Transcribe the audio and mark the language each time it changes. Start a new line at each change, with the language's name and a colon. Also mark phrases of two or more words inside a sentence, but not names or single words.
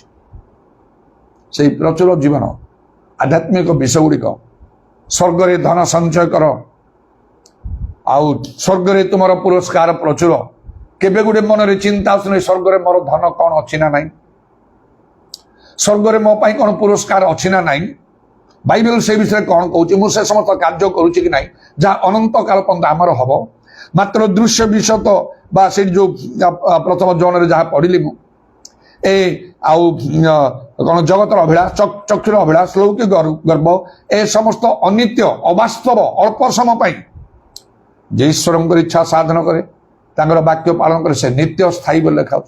Odia: ସେଇ ପ୍ରଚୁର ଜୀବନ, ଆଧ୍ୟାତ୍ମିକ ବିଷୟ ଗୁଡ଼ିକ, ସ୍ୱର୍ଗରେ ଧନ ସଞ୍ଚୟ କର, ଆଉ ସ୍ୱର୍ଗରେ ତୁମର ପୁରସ୍କାର ପ୍ରଚୁର। କେବେ ଗୋଟେ ମନରେ ଚିନ୍ତା ଆସୁନି ସ୍ୱର୍ଗରେ ମୋର ଧନ କ'ଣ ଅଛି ନା ନାହିଁ, ସ୍ୱର୍ଗରେ ମୋ ପାଇଁ କ'ଣ ପୁରସ୍କାର ଅଛି ନା ନାହିଁ।
Bangla: বাইবেল সেই বিষয়ে
Odia: କ'ଣ କହୁଛି ମୁଁ ସେ ସମସ୍ତ କାର୍ଯ୍ୟ କରୁଛି କି ନାହିଁ ଯାହା ଅନନ୍ତ କାଳ ପର୍ଯ୍ୟନ୍ତ ଆମର ହବ। ମାତ୍ର ଦୃଶ୍ୟ ବିଷୟ ତ ବା ସେଠି ଯୋଉ ପ୍ରଥମ ଜଣରେ ଯାହା ପଢିଲି ମୁଁ ଏ ଆଉ କ'ଣ ଜଗତର ଅଭିଳାଷ ଚକ୍ଷୁର ଅଭିଳାଷ ଲୌକିକ ଗର୍ବ ଏ ସମସ୍ତ ଅନିତ୍ୟ ଅବାସ୍ତବ ଅଳ୍ପ ସମୟ ପାଇଁ ଯେ ଈଶ୍ୱରଙ୍କର ଇଚ୍ଛା ସାଧନ କରେ ତାଙ୍କର ବାକ୍ୟ ପାଳନ କରେ ସେ ନିତ୍ୟ ସ୍ଥାୟୀ ବୋଲି ଲେଖାଉଛି।